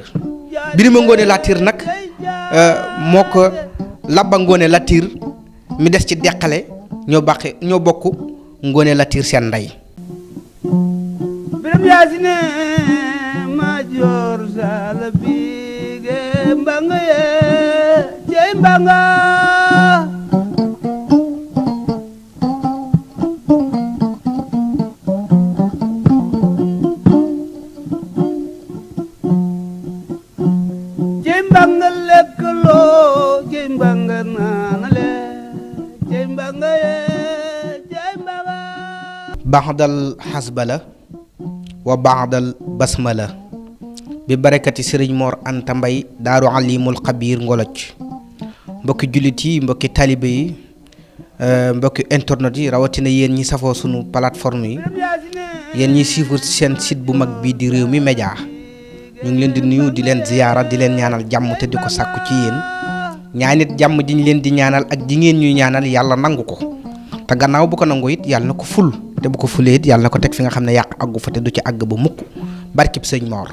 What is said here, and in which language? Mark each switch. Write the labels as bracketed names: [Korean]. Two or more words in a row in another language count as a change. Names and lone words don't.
[Wolof] Birima Ngoone Latiir nag moo ko Labba Ngoone Latiir mi des ci deqale ñoo bokk Ngoone Latiir seen ndey. Biram Yaasine ma joor sala bige mbanga ye jey mbanga jey mbanga lekkaloo jey mbanga naanale jey mbanga ye jey mbanga [Arabic] بعد الحسبلة وبعد البسملة [Wolof] bi barakati sëriñ Mor Anta Mbay [Arabic] دار العليم الخبير [Wolof] ngoloc. mbokki jullit yi mbokki talibe yi mbokki internet yi rawatina yéen ñi safoo sunu plateforme yi yéen ñi suivre seen site bu mag bii di Rewmi Média ñu ngi leen di nuyu di leen ziyaara di leen ñaanal jàmm te di ko sàkku ci yéen ñaanit jàmm ji ñu leen di ñaanal ak ji ngeen ñuy ñaanal yàlla nangu ko te gannaaw bu ko nangu it yàlla na ko ful te bu ko fulee it yàlla na ko teg fi nga xam ne yàq àggu fa te du ci àgg ba mukk barkib sëñ Mor.